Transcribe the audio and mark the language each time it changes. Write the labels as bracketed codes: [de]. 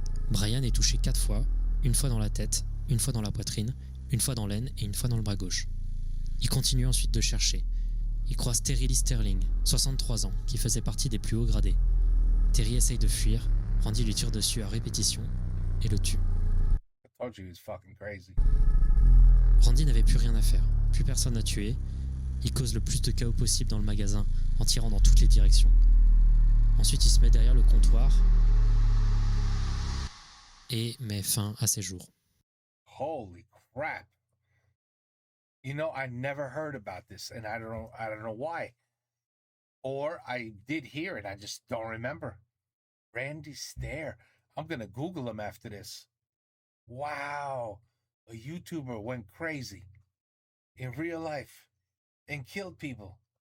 [fr] Brian est touché 4 fois, 1 fois dans la tête, 1 fois dans la poitrine, 1 fois dans l'aine et 1 fois dans le bras gauche. Il continue ensuite de chercher. Il croise Terry Lee Sterling, 63 ans, qui faisait partie des plus hauts gradés. Terry essaye de fuir, Randy lui tire dessus à répétition et le tue. [en] I told you he was fucking crazy. [fr] Randy n'avait plus rien à faire, plus personne à tuer. Il cause le plus de chaos possible dans le magasin en tirant dans toutes les directions. Ensuite, il se met derrière le comptoir et met fin à ses jours. [en] Holy crap. You know, I never heard about this and I don't know why. Or I did hear it, I just don't remember. Randy Stair. I'm going to Google him after this. Wow. A YouTuber went crazy in real life and killed people.